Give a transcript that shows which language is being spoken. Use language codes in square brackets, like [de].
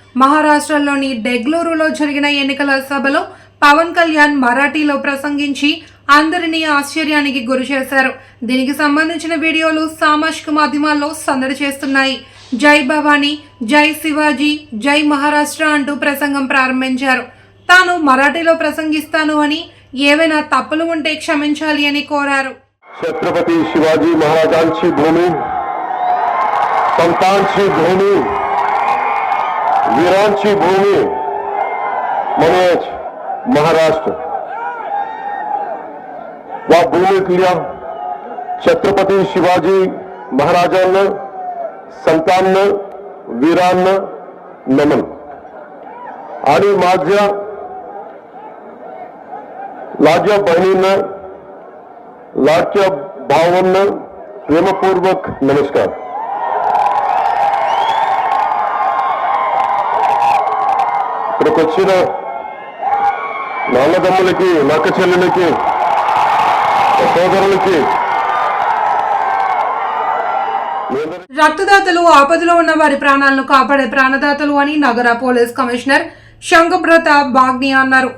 [te] మహారాష్ట్రలోని డెగ్లూరులో జరిగిన ఎన్నికల సభలో పవన్ కళ్యాణ్ మరాఠీలో ప్రసంగించి అందరినీ ఆశ్చర్యానికి గురి చేశారు. దీనికి సంబంధించిన వీడియోలు సామాజిక మాధ్యమాల్లో సందడి చేస్తున్నాయి. జై భవానీ, జై శివాజీ, జై మహారాష్ట్ర అంటూ ప్రసంగం ప్రారంభించారు. తాను మరాఠీలో ప్రసంగిస్తాను అని, ఏవైనా తప్పులు ఉంటే క్షమించాలి అని కోరారు. [mr] छत्रपती शिवाजी महाराजांची भूमी, संतांची भूमी, वीरांची भूमी म्हणजेच महाराष्ट्र. वा भूमीतल्या छत्रपती शिवाजी महाराजांना, संतांना, वीरांना नमन. आणि माझ्या लाडक्या बहिणींना, लाडक्या भावांना प्रेमपूर्वक नमस्कार. [te] ఇక్కడికి వచ్చిన నాన్నదమ్ములకి, నక్క చెల్లెలకి, సోదరులకి రక్తదాతలు ఆపదలో ఉన్న వారి ప్రాణాలను కాపాడే ప్రాణదాతలు అని నగర పోలీస్ కమిషనర్ శంకబ్రత బాగ్ని అన్నారు.